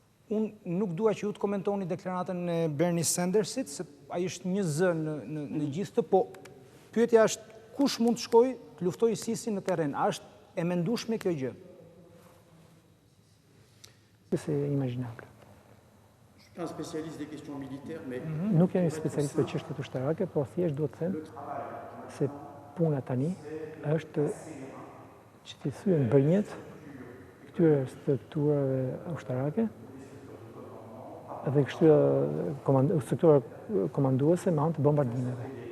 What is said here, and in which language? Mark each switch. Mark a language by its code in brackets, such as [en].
[sq] Unë nuk dua që ju të komentoni deklaratën e Bernie Sandersit, se ai është një zë në gjithë të, po pyetja është kush mund të shkojë të luftojë ISIS-in në terren? A është e mendueshme kjo gjë? [fr] C'est imaginable. Je suis pas un spécialiste des questions militaires, mais [sq] Nuk jam një specialist për çështjet ushtarake, por thjesht duhet të them se puna tani është që të thyen bërnjet këtyre strukturave ushtarake dhe këtyre struktura komanduese me anë të bombardimeve.